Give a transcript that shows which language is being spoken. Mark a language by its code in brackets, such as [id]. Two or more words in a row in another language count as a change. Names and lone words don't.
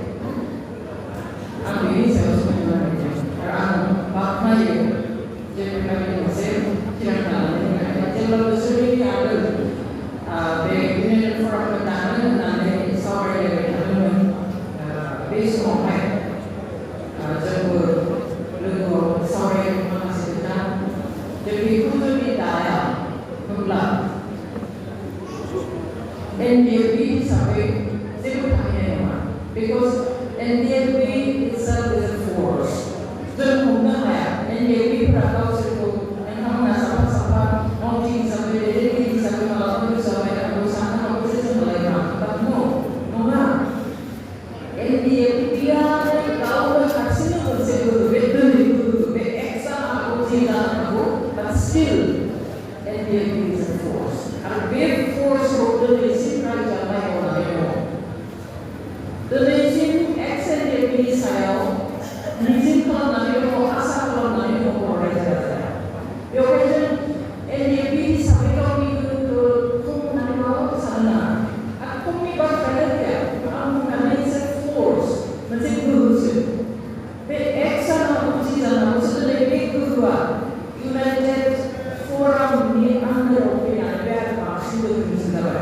[brx] आं बेनि सायाव सोमोन्दो लाखिदों आरो आं बाख्नायो जे बेबायदि मोनसे थिरांथा लानानै जेब्ला बोसोरनि आगोल बे इउनाइटेड फरामखौ दानो होननानै सावरायलायबाय थादोंमोन बे समावहाय जोंबो लोगोआव सावरायनो माखासे खोथा जों बेखौ जुदि दाया होमब्ला NDFB हिसाबै जेबो थाहैनाय नङा बिकज [en] NDFB itself is a force [brx] जों हमनो हाया NDFBफोरा गावसोरखौ नोंथांमोना साफा साफा मावथि हिसाबै दैदेनगिरि हिसाबै मालाबा हिसाबै आरो साननो हागौ जे जों लायब्रा बाट नङा NDFBया गावनो हारसिंनो मोनसे गोहो बे दोनै गोहो बे एक्सट्रा हागौ जि जानो हागौ बाट [en] still NDFB is a force [brx] आरो बे फर्सखौ दिनैसिम रायजानाय मावनानै दङ। दिनैसिम एक्स NDFBनि सायाव मिजिं खालामनानै दङ आसा खालामनानै दङ बर' रायजो राजाया। बेवहाय जों NDFB हिसाबै गावनि गोहोखौ खम होननानै माबाबो सानो नाङा आरो खमनि बाथ्रायानो गैया आं बुंनानै एसे फर्स मोनसे गोहोसो बे एक्स जानांगौ जि जानांगौसो दिनै बे गोहोआ इउनाइटेड फरामनि आन्दाराव फैनानै बे आरो बांसिन गोहोनिसिन जाबाय।